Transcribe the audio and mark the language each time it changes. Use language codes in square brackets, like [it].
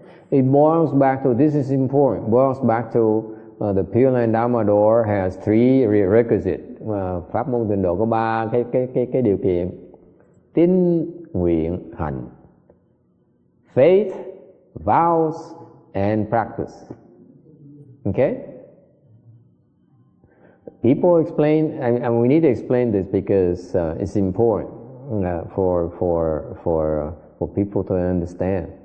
[en] It boils back to, this is important, boils back to the Pure Land Dharma door has 3 requisites. [vi] Pháp môn tịnh độ có 3 cái điều kiện: tín, nguyện, hành. [en] Faith, vows, and practice. Okay? People explain, and we need to explain this because it's important for people to understand.